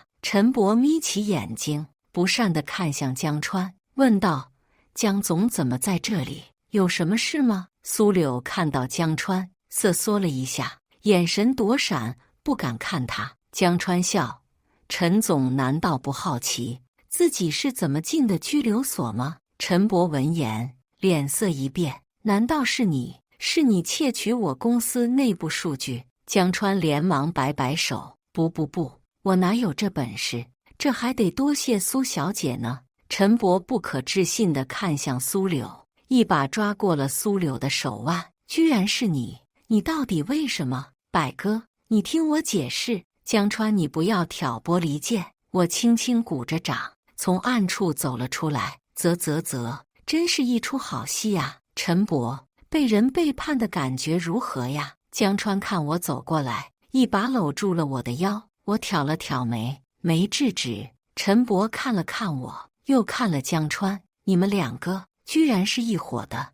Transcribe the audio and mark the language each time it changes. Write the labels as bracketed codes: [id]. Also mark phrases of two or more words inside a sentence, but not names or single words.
[zh] 陳伯眯起眼睛，不善地看向江川，問道：“江總怎麼在這裡？有什麼事嗎？” 蘇柳看到江川，瑟縮了一下，眼神躲閃，不敢看他。江川笑：“陳總難道不好奇自己是怎麼進的拘留所嗎？” 陳伯聞言，臉色一變：“難道是你竊取我公司內部數據？” 江川連忙擺擺手：“不，我哪有這本事？這還得多謝蘇小姐呢。” 陳伯不可置信地看向蘇柳，一把抓過了蘇柳的手腕：“居然是你！你到底為什麼？百哥，你聽我解釋。” 江川，你不要挑撥離間。我輕輕鼓着掌，從暗處走了出來。嘖，真是一出好戲呀！陳伯，被人背叛的感覺如何呀？江川看我走過來，一把摟住了我的腰。我挑了挑眉，沒制止。陳伯看了看我，又看了江川，你們兩個居然是一夥的。